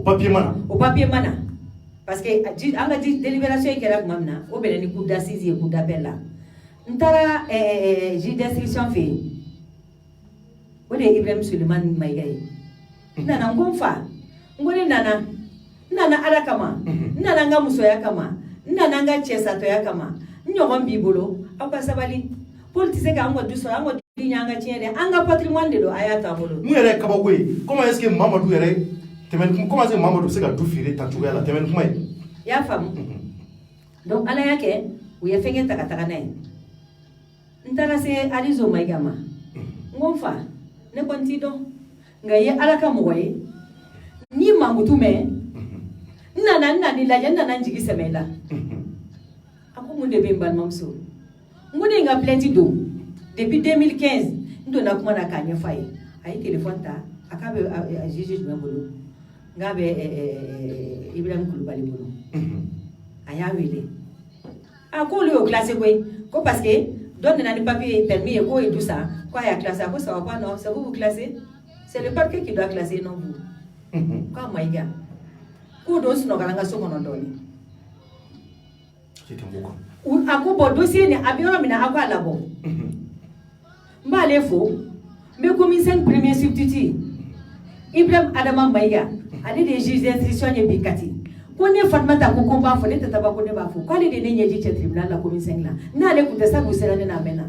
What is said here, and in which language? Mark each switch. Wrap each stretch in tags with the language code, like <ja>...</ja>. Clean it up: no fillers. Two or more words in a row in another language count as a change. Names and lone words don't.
<fr>parce que</fr> <bm>an ka délibération kɛra tuma min na o bɛnna ni</bm> <fr>cour d'assises</fr> <bm>ye</bm> <fr>cour d'appel</fr> <bm>la n taara</bm> <fr>juge d'instruction</fr> <bm>fɛ yen o de ye Ibrahim Sulemani Mayiga ye n nana n ko n fa n ko ne nana ala kama n nana n ka musoya kama n nana n ka cɛsatɔya kama n ɲɔgɔn b'i bolo aw ka sabali Paul tɛ se k'an ka du sɔrɔ an ka du ɲɛ an ka tiɲɛ dɛ an ka patrimoine de don a y'a t'an bolo. mun yɛrɛ ye kabako ye</bm> <fr>comment est-ce que</fr> <bm>Mamadu yɛrɛ tɛmɛni</bm> <fr>comment est-ce que</fr> <bm>Mamadu bɛ se ka du feere ta cogoya la tɛmɛni kuma ye. i y'a faamu donc ala y'a kɛ u ye fɛnkɛ ta ka taga n'a ye n taara se Alizo Mayiga ma n ko n fa ne kɔni t'i dɔn nka i ye ala ka mɔgɔ ye n'i mankutu mɛn n nana lajɛ n nana n jigi sɛmɛ i la a ko mun de bɛ n balimamuso n ko ne ye n ka plainte don depuis 2015 n donna kuma na k'a ɲɛfɔ a ye a ye téléphone ta a k'a bɛ juge jumɛn bolo n k'a bɛ Ibrahim Kulubali bolo a y'a wele a ko olu y'o classé koyi ko</bm> <fr>parce que</fr> <bm>dɔ nana ni</bm> <fr>papier permis</fr> <bm>ye k'o ye du san ko a y'a classé a ko</bm> <fr>ça va pas non c'est vous classer c'est le parquet qui doit classer non vous</fr> <bm>k'a Mayiga k'o don sunɔgɔla n ka so kɔnɔ dɔɔnin a ko bon dossier ni a bɛ yɔrɔ min na a k'a labɔ n b'ale fo n bɛ</bm> <fr>commissaire premier substitut</fr> <bm>Ibrahim Adama Mayiga ale de ye</bm> <fr>juge d'instruction</fr> <bm>ye bi Kati ko ne Fatumata ko n b'a fɔ ne tɛ taba ko ne b'a fɔ k'ale de ne ɲɛji cɛ tribunal la commissaire la n'ale tun tɛ sa k'u sera ne n'a mɛnna</bm>